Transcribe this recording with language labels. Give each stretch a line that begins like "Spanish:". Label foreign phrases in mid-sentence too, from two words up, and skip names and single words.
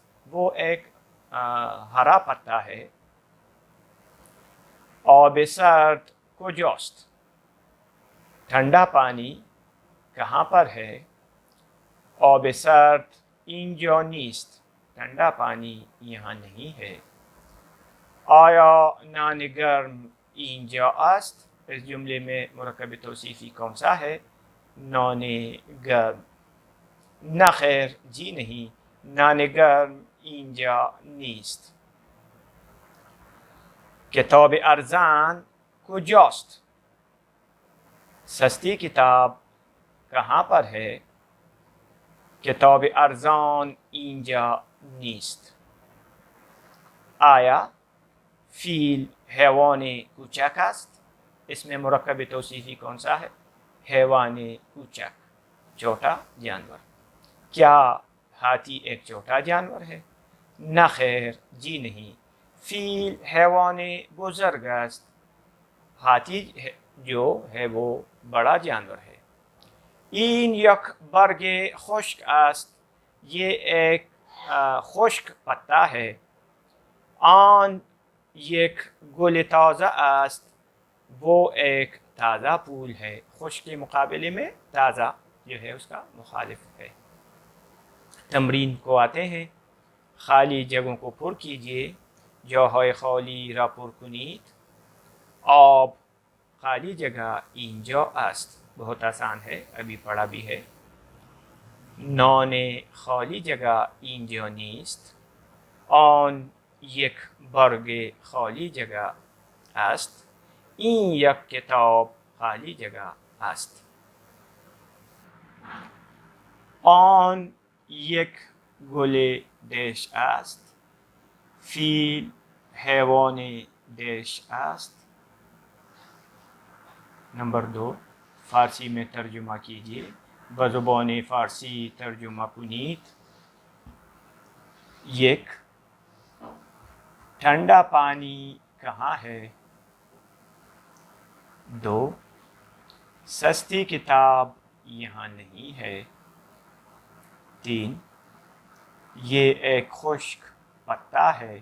Urdu: وہ ایک ہرا پتا ہے.
Persian: آب سرد کجاست؟
Urdu: ٹھنڈا پانی کہاں پر ہے؟
Persian: آب سرد اینجا نیست.
Urdu: ٹھنڈا پانی یہاں نہیں ہے.
Persian: آیا نان گرم اینجا است؟
Urdu: اس جملے میں مرکب توصیفی کون سا ہے؟
Persian: نان گرم. نہ خیر،
Urdu: جی نہیں،
Persian: نان گرم اینجا نیست. کتاب ارزان کجاست؟
Urdu: سستی کتاب کہاں پر ہے؟
Persian: کتاب ارزان اینجا نیست. آیا فیل حیوان کوچک است؟
Urdu: اس میں مرکب توصیفی کون سا ہے؟
Persian: حیوان کوچک،
Urdu: چھوٹا جانور. کیا ہاتھی ایک چھوٹا جانور ہے؟
Persian: نہ خیر،
Urdu: جی نہیں،
Persian: فیل حیوان بزرگ است.
Urdu: ہاتھی جو ہے وہ بڑا جانور ہے.
Persian: این یک برگ خشک است.
Urdu: یہ ایک خشک پتا ہے.
Persian: آن یک گل تازه است.
Urdu: وہ ایک تازہ پھول ہے. خشک کے مقابلے میں تازہ جو ہے اس کا مخالف ہے. تمرین کو آتے ہیں. خالی جگہوں کو پر کیجیے.
Persian: جاهای خالی را پر کنید. آب
Urdu: خالی جگہ
Persian: اینجا است.
Urdu: بہت آسان ہے، ابھی پڑھا بھی ہے.
Persian: نان
Urdu: خالی جگہ
Persian: اینجا نیست. آن یک برگ
Urdu: خالی جگہ
Persian: است. این یک کتاب
Urdu: خالی جگہ
Persian: است. آن یک گل دش است. فیل حیوان دش است.
Urdu: نمبر 2، فارسی میں ترجمہ کیجیے.
Persian: بزبان فارسی ترجمہ کنید. یک،
Urdu: ٹھنڈا پانی کہاں ہے؟ 2، سستی کتاب یہاں نہیں ہے. 3، یہ ایک خشک پتا ہے.